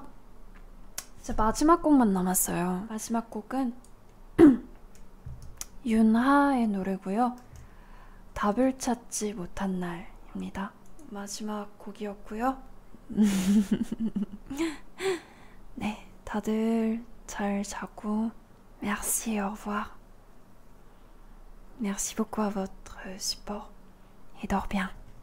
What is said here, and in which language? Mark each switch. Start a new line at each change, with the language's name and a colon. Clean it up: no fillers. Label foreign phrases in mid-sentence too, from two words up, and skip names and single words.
Korean: 이제 마지막 곡만 남았어요. 마지막 곡은 윤하의 노래고요. 답을 찾지 못한 날입니다. 마지막 곡이었고요. 네, 다들 잘 자고
French: Merci, au revoir. Merci beaucoup à votre support et dors bien.